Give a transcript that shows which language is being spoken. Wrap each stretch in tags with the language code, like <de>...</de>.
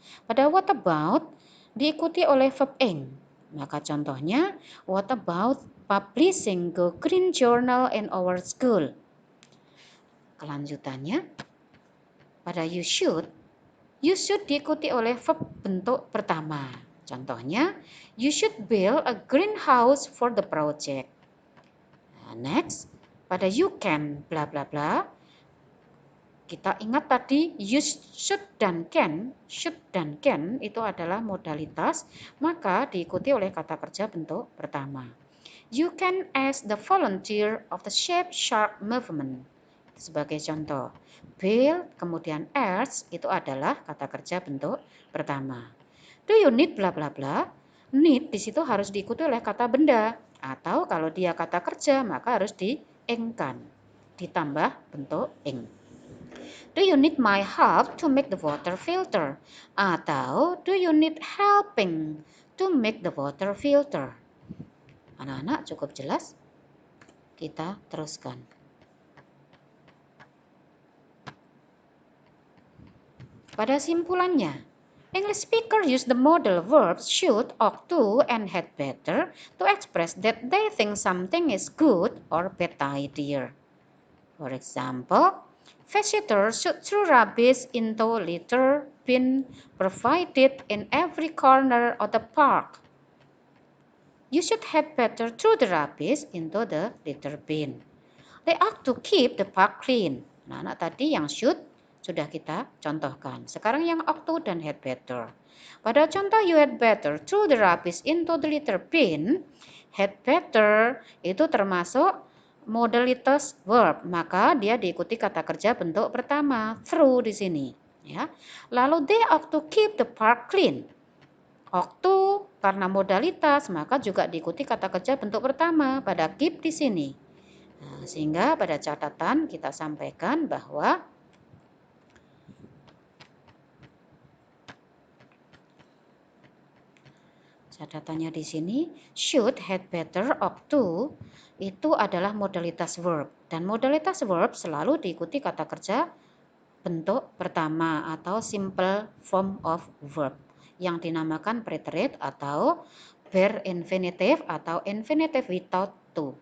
<id>Pada</id> <en>what about</en> <id>diikuti oleh</id> <en>verb ing.</en> <id>Maka contohnya,</id> <en>what about publishing the green journal in our school?</en> <id>Kelanjutannya, pada</id> <en>you should</en> <id>diikuti oleh verb bentuk pertama. Contohnya,</id> <en>you should build a greenhouse for the project. Next,</en> <id>pada</id> <en>you can bla bla bla.</en> <id>Kita ingat tadi should dan can itu adalah modalitas, maka diikuti oleh kata kerja bentuk pertama.</id> <en>You can ask the volunteer of the Shape Shark movement.</en> <id>Sebagai contoh, Bill kemudian ask itu adalah kata kerja bentuk pertama.</id> <en>Do you need bla bla bla?</en> <id>Need di situ harus diikuti oleh kata benda, atau kalau dia kata kerja maka harus di-ing-kan, ditambah bentuk ing.</id> <en>Do you need my help to make the water filter?</en> <id>Atau</id> <en>do you need helping to make the water filter?</en> <id>Anak-anak cukup jelas? Kita teruskan. Pada simpulannya,</id> <en>English speaker use the modal verbs should, ought to, and had better to express that they think something is good or bad idea. For example, visitors should throw rubbish into litter bin provided in every corner of the park. You should have better throw the rubbish into the litter bin. They ought to keep the park clean.</en> <id>Nah, tadi yang should sudah kita contohkan. Sekarang yang ought to dan had better. Pada contoh</id> <en>you had better throw the rubbish into the litter bin,</en> <id>had better itu termasuk modalitas verb, maka dia diikuti kata kerja bentuk pertama, through di sini, ya. Lalu</id> <en>they ought to keep the park clean.</en> <id>Ought to karena modalitas, maka juga diikuti kata kerja bentuk pertama pada keep di sini. Nah, sehingga pada catatan kita sampaikan bahwa catatannya di sini should, had better, ought to itu adalah modalitas verb, dan modalitas verb selalu diikuti kata kerja bentuk pertama atau simple form of verb yang dinamakan preterite atau bare infinitive atau infinitive without to.</id>